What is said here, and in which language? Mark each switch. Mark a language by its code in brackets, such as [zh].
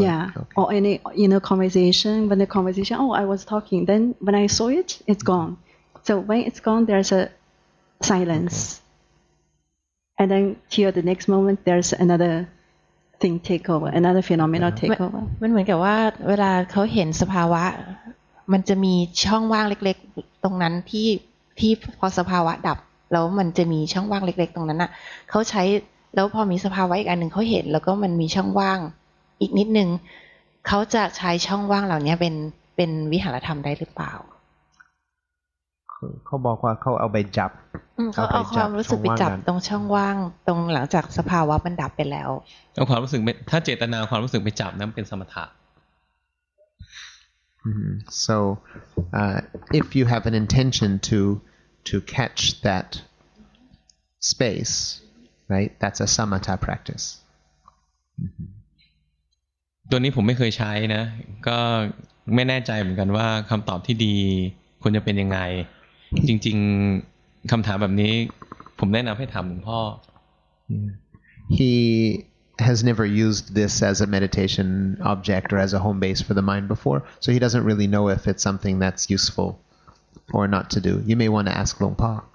[en] yeah, okay. Or any conversation, when the conversation, I was talking, then when I saw it, it's gone. So when it's gone, there's a silence. Okay. And then here the next moment, there's another thing take over, another phenomenon take over. [th] มันเหมือนกับว่าเวลาเขาเห็นสภาวะมันจะมีช่องว่างเล็กๆตรงนั้นที่พอสภาวะดับแล้วมันจะมีช่องว่างเล็กๆตรงนั้นน่ะเขาใช้แล้วพอมีสภาวะอีกอันหนึ่งเขาเห็นแล้วก็มันมีช่องว่างอีกนิดนึงเขาจะใช้ช่องว่างเหล่านี้เป็นวิหารธรรมได้หรือเปล่า เขาบอกว่าเขาเอาไปจับ เขาเอาความรู้สึกไปจับตรงช่องว่างตรงหลังจากสภาวะมันดับไปแล้ว เอาความรู้สึกถ้าเจตนาความรู้สึกไปจับนั้นเป็นสมถะ [en] So if you have an intention to catch that space, right, that's a samatha practice. [th] ตัวนี้ผมไม่เคยใช้นะก็ไม่แน่ใจเหมือนกันว่าคำตอบที่ดีควรจะเป็นยังไงจริงๆคำถามแบบนี้ผมแนะนำให้ถามหลวงพ่อ [en] He has never used this as a meditation object or as a home base for the mind before, so he doesn't really know if it's something that's useful or not to do. You may want to ask หลวงพ่อ